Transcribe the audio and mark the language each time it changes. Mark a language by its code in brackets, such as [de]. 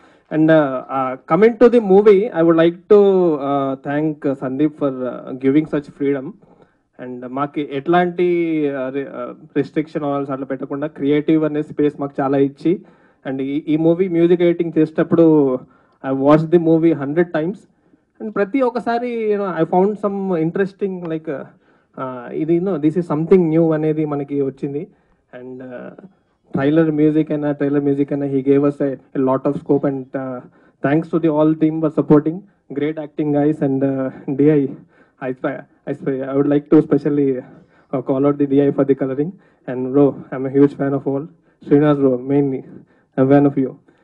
[en] And coming to the movie, I would like to thank Sandeep for giving such freedom. [te] And మాకు ఎట్లాంటి restriction ఆల్స్ అట్లా పెట్టకుండా creative అనే space మాకు చాలా ఇచ్చి, అండ్ ఈ మూవీ మ్యూజిక్ ఎడిటింగ్ చేసేటప్పుడు [en] I watch the movie 100 times. [te] And ప్రతి ఒక్కసారి [en] I found some interesting [te] like ఇది [en] this is something new [te] అనేది మనకి వచ్చింది. అండ్ ట్రైలర్ మ్యూజిక్ అయినా [en] he gave us a lot of scope. And thanks to the all team for supporting. Great acting guys. And DI, I would like to especially call out the DI for the coloring. And bro, I'm a huge fan of all. Srinivas bro, mainly a fan of you.